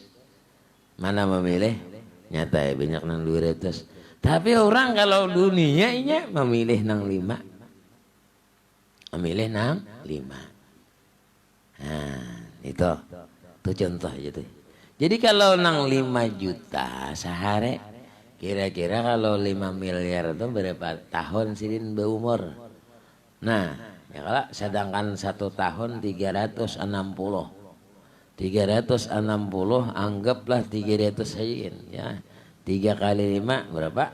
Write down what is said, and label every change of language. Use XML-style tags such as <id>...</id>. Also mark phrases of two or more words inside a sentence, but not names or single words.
<bjn>Mana memilih? Nyata ya banyak nang 200. Tapi orang kalau dunia ini memilih nang 5. Memilih nang 5. Nah, itu contoh aja tuh. Jadi kalau nang 5 juta sehari, kira-kira kalau 5 miliar itu berapa tahun sidin berumur? Nah, ya kalau sedangkan 1 tahun 360. 360 anggaplah 300 saja ya. 3 kali 5 berapa?</bjn>